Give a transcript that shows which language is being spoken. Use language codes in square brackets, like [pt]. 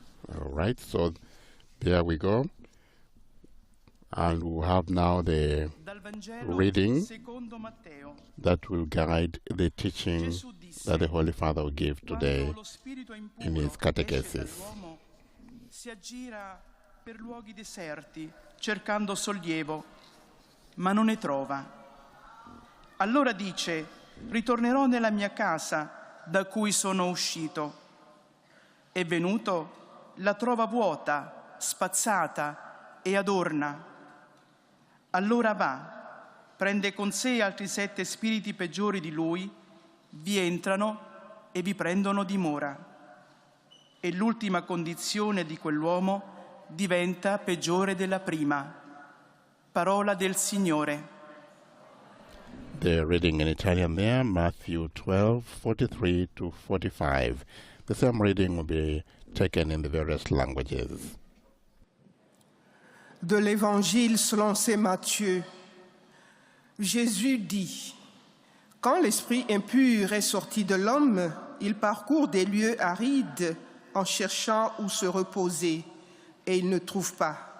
[en] All right, so there we go. And we'll have now the reading that will guide the teaching that the Holy Father will give today in his Catechesis. [it] Si aggira per luoghi deserti, cercando sollievo, ma non ne trova. Allora dice: ritornerò nella mia casa da cui sono uscito. È venuto, la trova vuota, spazzata e adorna. Allora va, prende con sé altri 7 spiriti peggiori di lui, vi entrano e vi prendono dimora. E l'ultima condizione di quell'uomo diventa peggiore della prima. Parola del Signore. [en] The reading in Italian there, Matthew 12, 43 to 45. The same reading will be taken in the various languages. [fr] De l'Évangile selon saint Matthieu, Jésus dit: quand l'esprit impur est sorti de l'homme, il parcourt des lieux arides en cherchant où se reposer et il ne trouve pas.